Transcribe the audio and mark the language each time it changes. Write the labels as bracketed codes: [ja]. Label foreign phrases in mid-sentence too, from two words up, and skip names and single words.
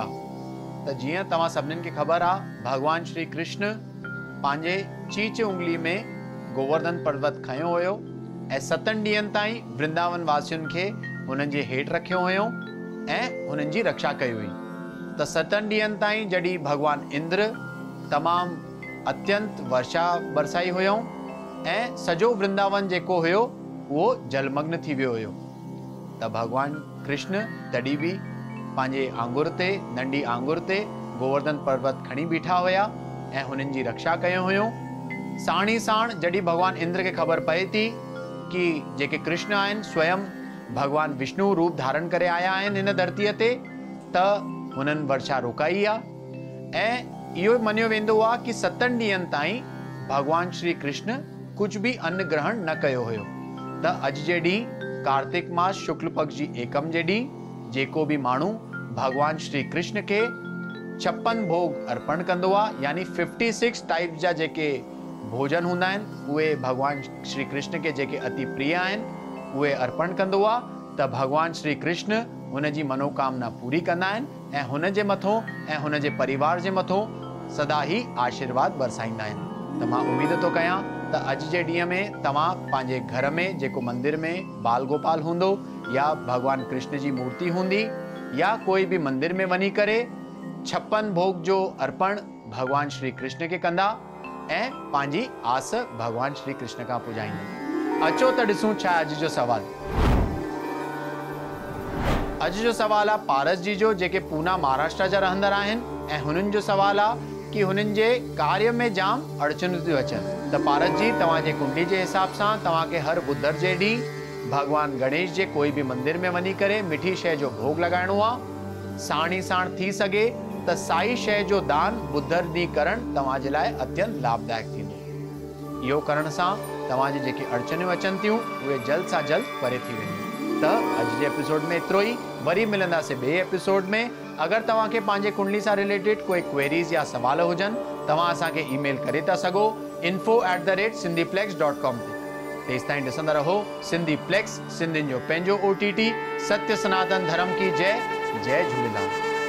[sd] त जियां तव्हां सभिनीनि खे ख़बर आहे, भगवान श्री कृष्ण पंहिंजे चीच उंगली में गोवर्धन पर्वत खयो हुयो ऐं 7 ॾींहंनि ताईं वृंदावन वासियुनि खे हुननि जे हेठि रखियो हुयो ऐं हुननि जी रक्षा कई हुई। त 7 ॾींहंनि ताईं जॾहिं भगवान इंद्र तमामु अत्यंत वर्षा बरसाई हुयो ऐं सॼो वृंदावन जेको हुयो उहो जलमग्न थी वियो हुयो, त भगवान कृष्ण तॾहिं बि पंहिंजे आंगुर ते, नंढी आंगुर ते गोवर्धन पर्वत खणी बीठा हुया ऐं हुननि जी रक्षा कयो हुयो। साण ई साण जॾहिं भगवान इंद्र खे ख़बर पए थी कि जेके कृष्ण आहिनि स्वयं भगवान विष्णु रूप धारण करे आया आहिनि हिन धरतीअ ते, त हुननि वर्षा रोकाई आहे ऐं इहो मञियो वेंदो आहे कि 7 ॾींहंनि ताईं भगवान श्री कृष्ण कुझु बि अन्न ग्रहण न कयो हुयो। त अॼु जे ॾींहुं कार्तिक मास शुक्ल पक्ष जी एकम जे ॾींहुं जेको बि माण्हू भगवान श्री कृष्ण खे 56 भोग अर्पण कंदो आहे, यानी 56 टाइप जा जेके भोजन हूंदा आहिनि उहे भगवान श्री कृष्ण के जेके अति प्रिय आहिनि उहे अर्पण कंदो आहे, त भगवान श्री कृष्ण हुन जी मनोकामना पूरी कंदा आहिनि ऐं हुन जे मथों ऐं हुन जे परिवार जे मथों सदा ही आशीर्वाद बरसाईंदा आहिनि। त मां उम्मीद थो कयां त अॼु जे ॾींहं में तव्हां पंहिंजे घर में जेको मंदिर में बाल गोपाल हूंदो या भगवान कृष्ण जी मूर्ति हूंदी या कोई भी मंदिर में वञी करे 56 भोग जो अर्पण भगवान श्री कृष्ण के कंदा ऐं पंहिंजी आस भगवान श्री कृष्ण खां पुॼाईंदा। अचो त ॾिसूं छा अॼु जो सवाल। अॼु जो सवाल आहे पारस जी जो, जेके पूना महाराष्ट्र जा रहंदड़ आहिनि ऐं हुननि जो सवाल आहे कि हुननि जे कार्य में जाम अड़चनूं थियूं अचनि। त पारस जी तव्हांजे कुंडली जे हिसाब सां तव्हांखे हर बुधर जे ॾींहुं भगवान गणेश जे कोई भी मंदिर में वञी करे मिठी शइ जो भोग लॻाइणो आहे। साण ई साण थी सघे त साई शइ जो दान बुधर ॾींहुं करणु तव्हांजे लाइ अत्यंत लाभदायक थींदो। इहो करण सां तव्हांजी जेकी अड़चनूं अचनि थियूं उहे जल्द सां जल्द परे थी वेंदियूं। त अॼु जे एपिसोड में एतिरो ई, वरी मिलंदासीं ॿिए एपिसोड में। अगरि तव्हांखे पंहिंजे कुंडली सां रिलेटेड कोई क्वेरीज़ या सवाल हुजनि तव्हां असांखे ईमेल करे था सघो info@sindhiplex.com ते। तेसिताईं ॾिसंदा रहो सिंधी प्लेक्स, सिंधियुनि जो पंहिंजो OTT। [hi] सत्य सनातन धर्म की जय। जय झूलेलाल।